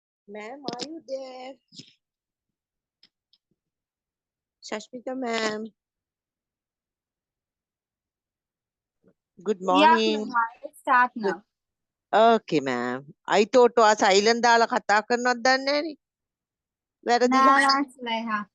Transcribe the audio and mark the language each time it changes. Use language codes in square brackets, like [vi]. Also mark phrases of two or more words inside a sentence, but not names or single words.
[en] Ma'am, are you there? Shashmita ma'am. Good morning. Yeah, let's start Good. now. Okay, ma'am. I thought was silent [si] දාලා කතා කරනවද දන්නේ නැහනේ. වැරදිලා. [en] Nah, Sulaiha.